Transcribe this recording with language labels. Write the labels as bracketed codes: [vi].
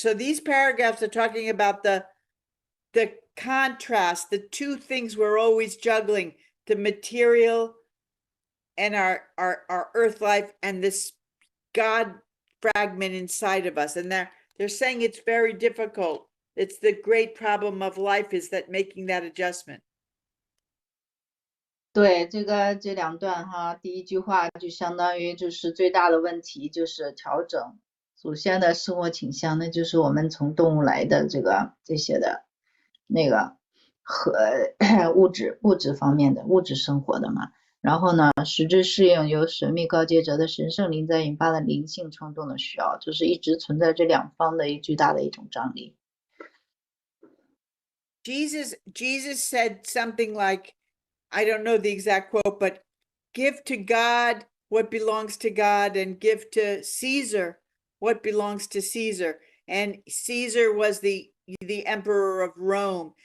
[en] So these paragraphs are talking about the contrast, the two things we're always juggling, the material and our earth life, and this God fragment inside of us. And they're saying it's very difficult. It's the great problem of life, is that making that adjustment. [zh] 对，这两段哈，第一句话就相当于就是最大的问题就是调整祖先的生活倾向，那就是我们从动物来的这些的那个和物质方面的物质生活的嘛。然后呢，实质适应由神秘告诫者的神圣灵在引发的灵性冲动的需要，就是一直存在这两方的巨大的一种张力。 [en] Jesus said something like, I don't know the exact quote, but give to God what belongs to God, and give to Caesar what belongs to Caesar. And Caesar was the emperor of Rome.